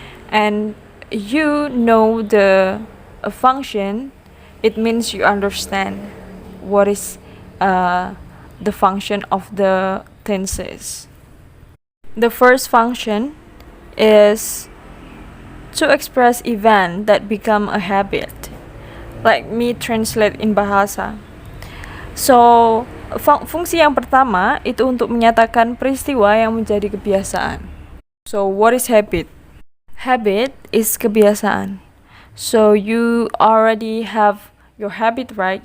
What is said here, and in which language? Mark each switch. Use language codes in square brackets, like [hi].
[en] And you know the function, it means you understand what is the function of the tenses. The first function is to express event that become a habit. Like me translate in bahasa. [id] So, fungsi yang pertama itu untuk menyatakan peristiwa yang menjadi kebiasaan. [en] So, what is habit? Habit is kebiasaan. So, you already have your habit, right?